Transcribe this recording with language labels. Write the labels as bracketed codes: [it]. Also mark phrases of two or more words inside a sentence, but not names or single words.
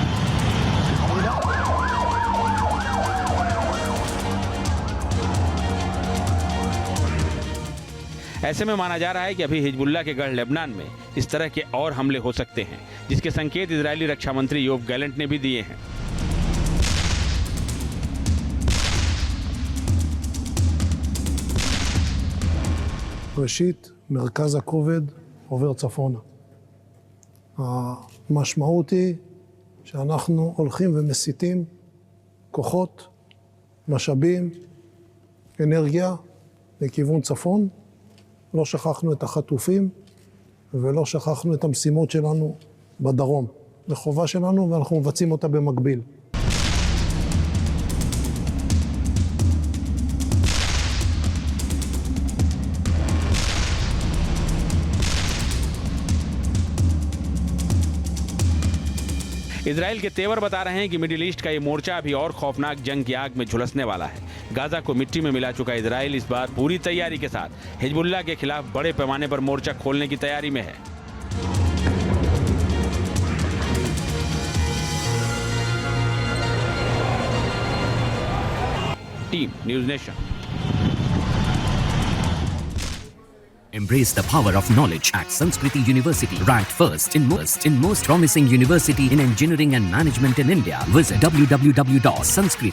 [hi] ऐसे में माना जा रहा है कि अभी हिजबुल्लाह के गढ़ लेबनान में इस तरह के और हमले हो सकते हैं, जिसके संकेत इजरायली रक्षा मंत्री योव गैलेंट ने भी दिए हैं। [he] ראשית, מרכז הכובד עובר צפונה. המשמעות היא שאנחנו הולכים ומסיטים כוחות, משאבים, אנרגיה לכיוון צפון. לא שכחנו את החטופים ולא שכחנו את המשימות שלנו בדרום. זו חובה שלנו ואנחנו מבצעים אותה במקביל. [hi] इजराइल के तेवर बता रहे हैं कि मिडिल ईस्ट का ये मोर्चा अभी और खौफनाक जंग की आग में झुलसने वाला है। गाजा को मिट्टी में मिला चुका इजराइल इस बार पूरी तैयारी के साथ हिजबुल्लाह के खिलाफ बड़े पैमाने पर मोर्चा खोलने की तैयारी में है। टीम न्यूज़ नेशन। [en] Embrace the power of knowledge at Sanskriti University. Ranked first in most promising university in engineering and management in India. Visit www.sanskriti